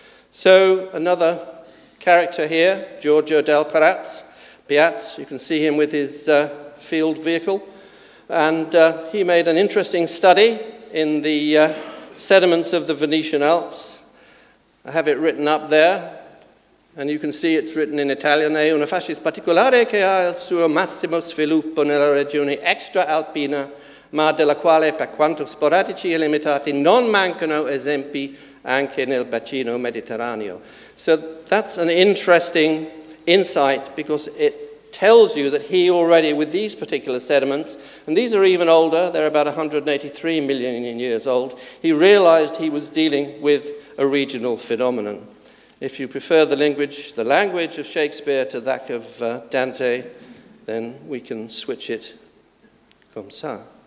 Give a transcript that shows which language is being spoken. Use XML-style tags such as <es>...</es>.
<en>So another character here, Giorgio del Piaz, you can see him with his field vehicle, and he made an interesting study in the sediments of the Venetian Alps. I have it written up there, and you can see it's written in Italian.</en> <it>È una fascia particolare che ha il suo massimo sviluppo nella regione extra-alpina, ma della quale, per quanto sporadici e limitati, non mancano esempi anche nel bacino mediterraneo.</it> <en>So that's an interesting insight, because it tells you that he already, with these particular sediments, and these are even older, they're about 183 million years old, he realized he was dealing with a regional phenomenon. If you prefer the language of Shakespeare to that of Dante, then we can switch it</en> <fr>comme ça.</fr>